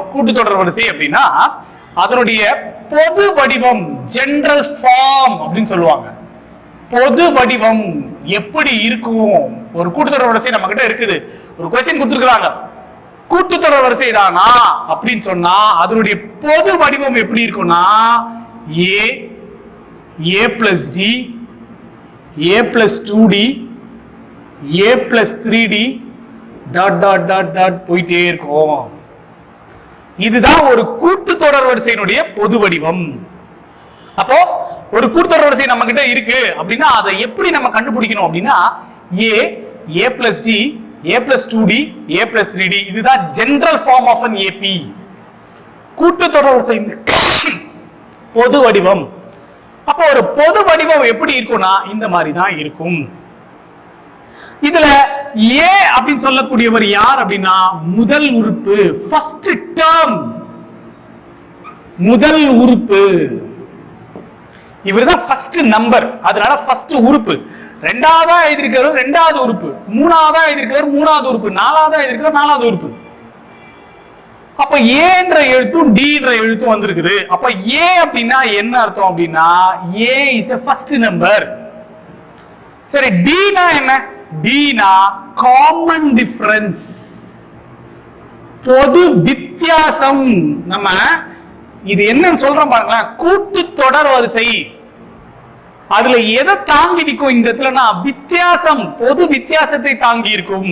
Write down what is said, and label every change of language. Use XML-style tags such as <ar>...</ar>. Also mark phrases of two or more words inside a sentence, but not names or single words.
<ta>கூட்டுத்தொடர் வரிசை அப்படின்னா அதனுடைய பொது வடிவம்,</ta> <en>general form</en> <ta>அப்படின்னு சொல்லுவாங்க. பொது வடிவம் எப்படி இருக்கும், ஒரு கூட்டுத்தொடர் வரிசை நம்ம கிட்ட இருக்குது, ஒரு கொஸ்டின் கொடுத்துருக்காங்க கூட்டுத்தொடர் வரிசை தானா அப்படின்னு சொன்னா அதனுடைய பொது வடிவம் எப்படி இருக்கும்னா</ta> <en>a plus d, a plus 2d, a plus 3d dot dot dot dot</en> <ta>போயிட்டே இருக்கும். இதுதான் ஒரு கூட்டுத்தொடர் வரிசையினுடைய பொது வடிவம். அப்போ ஒரு கூட்டுத்தொடர் வரிசை நம்ம கிட்ட இருக்கு அப்படின்னா அதை எப்படி நம்ம கண்டுபிடிக்கணும் அப்படின்னா</ta> <en>a plus d, a plus 2d, a plus 3d,</en> <ta>இதுதான்</ta> <en>general form of an AP.</en> <ta>கூட்டுத்தொடர் வரிசை பொது வடிவம். அப்போ ஒரு பொது வடிவம் எப்படி இருக்கும்னா இந்த மாதிரி தான் இருக்கும். இதுல ஏ அப்படின்னு சொல்லக்கூடியவர் யார் அப்படின்னா முதல் உறுப்பு,</ta> <en>first term,</en> <ta>முதல் உறுப்பு. இவர்தான்</ta> <en>first number,</en> <ta>அதனால ஃபர்ஸ்ட் உறுப்பு. ரெண்டாவதா எழுதியிருக்கிறது ரெண்டாவது உறுப்பு, மூணாவதா எழுதியிருக்கிறது மூணாவது உறுப்பு, நாலாவதா எழுதியிருக்கிறது நாலாவது உறுப்பு. அப்ப ஏன்ற எழுத்தும் டி என்ற எழுத்தும் வந்திருக்குது. அப்ப ஏ அப்படின்னா என்ன அர்த்தம் அப்படின்னா</ta> <en>A is a first number.</en> <ta>சரி, டினா என்ன, டினா</ta> <en>common difference,</en> <ta>பொது வித்தியாசம். நம்ம இது என்னன்னு சொல்றோம் பாருங்களேன், கூட்டுத்தொடர் வரிசை அதுல எதை தாங்கி நிற்கும் இந்த இடத்துலனா வித்தியாசம், பொது வித்தியாசத்தை தாங்கி இருக்கும்.</ta>